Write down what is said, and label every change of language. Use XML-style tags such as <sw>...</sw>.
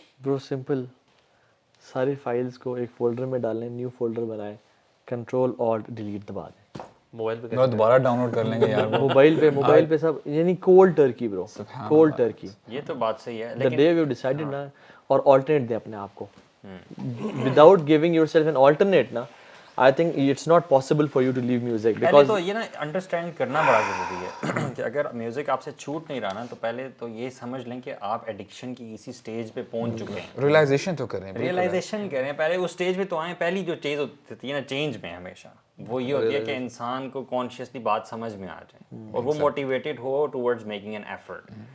<ur>برو سمپل, ساری فائلز کو ایک فولڈر میں ڈالیں, نیو فولڈر بنائیں, کنٹرول آلٹ ڈیلیٹ دبا دیں. موبائل پہ دوبارہ ڈاؤن لوڈ کر لیں گے یار. موبائل پہ سب, یعنی کولڈ ٹرکی برو, کولڈ ٹرکی. یہ تو بات صحیح ہے,</ur> <en>the day we decided نا, اور alternate</en> <ur>دیں اپنے آپ کو,</ur> <en>without giving yourself an alternate نا, I think it's not possible for you to leave music.</en> <ur>پہلے تو یہ نا انڈرسٹینڈ کرنا بڑا ضروری ہے کہ اگر میوزک آپ سے چھوٹ نہیں رہا نا, تو پہلے تو یہ سمجھ لیں کہ آپ ایڈکشن کی اسی سٹیج پہ پہنچ چکے ہیں. ریئلائزیشن تو کریں, ریئلائزیشن کریں, پہلے اس سٹیج پہ تو آئیں. پہلی جو چیز ہوتی ہے نا چینج میں ہمیشہ وہ یہ ہوتی ہے کہ انسان کو کانشیسلی بات سمجھ میں آ جائے اور وہ motivated ہو</ur> <en>Towards making an effort.</en>